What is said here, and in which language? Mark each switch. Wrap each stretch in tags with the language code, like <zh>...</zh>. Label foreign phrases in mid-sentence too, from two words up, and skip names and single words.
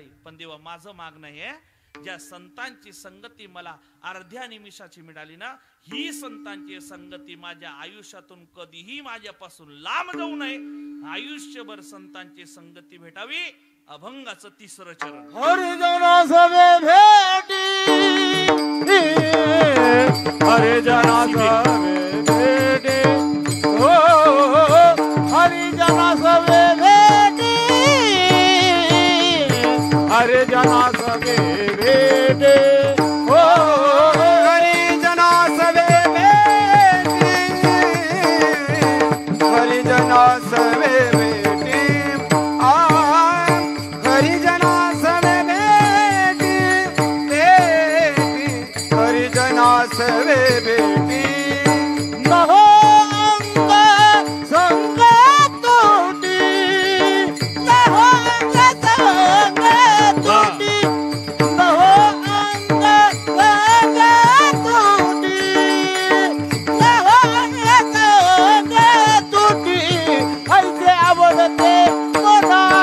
<mr>पण देवा माझं मागणं हे, ज्या संतांची संगती मला अर्ध्या निमिषाची मिळाली ना, ही संतांची संगती माझ्या आयुष्यातून कधीही माझ्यापासून लांब जाऊ नये. आयुष्यभर संतांची संगती भेटावी. अभंगाचं तिसरं चरण. हरिजना सवे भेटी, हरिजना सवे भेटी, हो हरिजना सवे भेटी, हरिजना सवे भेटी, हो हरिजना सवे भेटी, हरिजना सवे भेटी, हरिजना सवे भेटी, हरिजना सवे भेटी, नहो अंग संग तुटी, नहो अंग संग तुटी, नहो अंग संग तुटी, नहो अंग संग तुटी, ऐसे आवडते मना,</mr>